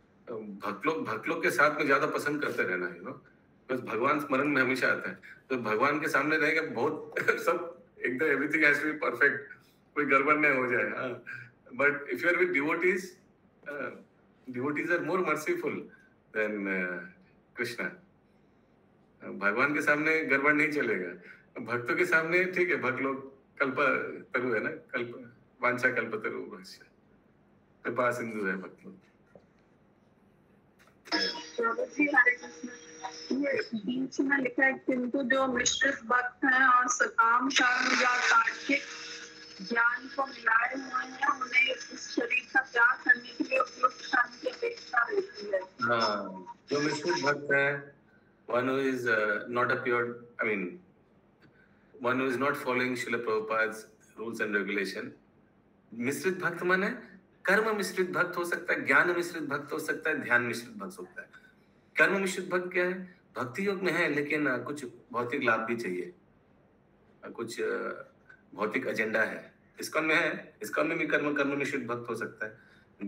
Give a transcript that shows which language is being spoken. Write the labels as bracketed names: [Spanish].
[Hindi] भक्त लोग के साथ में ज्यादा पसंद करते रहना है, बस भगवान स्मरण में हमेशा आता है। तो भगवान के सामने रहेगा बहुत सब एकदम [English] everything has to be perfect, [Hindi] कोई गड़बड़ नहीं हो जाए। [English] But if you are with devotees are more merciful than Krishna. [Hindi] भगवान के सामने गड़बड़ नहीं चलेगा, भक्तों के सामने ठीक है। भक्त लोग कल्पतरु है ना, वांछा कल्पतरु कृपा सिंधु है भक्त लोग। ये बीच में लिखा है किंतु जो मिश्रित भक्त हैं और सकाम कर्म या तार्किक ज्ञान को मिलाए हुए हैं, उन्हें इस शरीर का त्याग करने के लिए उपयुक्त स्थान की अपेक्षा होती है। हाँ, जो मिश्रित भक्त है, [English] one who is not a pure, I mean, one who is not following Srila Prabhupada's rules and regulation. [Hindi] मिश्रित भक्त माने कर्म मिश्रित भक्त हो सकता है, ज्ञान मिश्रित भक्त हो सकता है, ध्यान मिश्रित भक्त होता है। कर्म मिश्रित भक्त क्या है? भक्ति योग में है लेकिन कुछ भौतिक लाभ भी चाहिए, कुछ भौतिक एजेंडा है, इसका में है, इसका में भी कर्म मिश्रित भक्त हो सकता है।